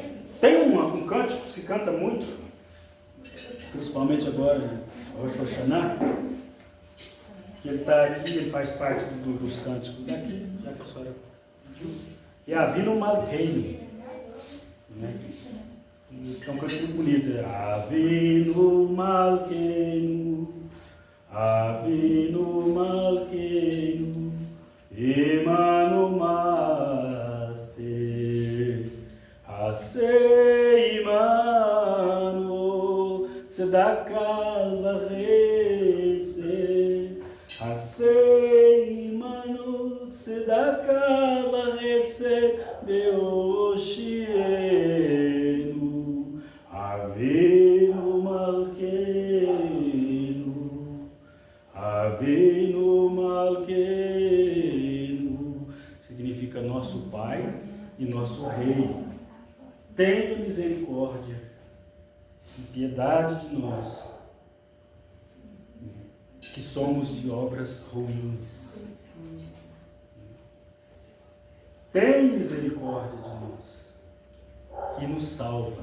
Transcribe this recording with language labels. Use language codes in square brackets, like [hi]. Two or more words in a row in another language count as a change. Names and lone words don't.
[pt] Tem um cântico que se canta muito, principalmente agora em Rosh Hashanah, que ele está aqui, ele faz parte dos cânticos daqui, já que a senhora pediu, e Avinu Malkeinu, né? Então, um cântico muito bonito, [he] אבינו מלכנו, אבינו מלכנו, עמנו מעשה, עשה עמנו, צדקה וחסד, עשה עמנו, צדקה וחסד, Aseh Imanu, Tzedakah V'Chesed, והושיענו, אבינו מלכנו, אבינו מלכנו, [pt] significa nosso Pai e nosso Rei. Tenha misericórdia e piedade de nós, que somos de obras ruins. Tem misericórdia de nós e nos salva.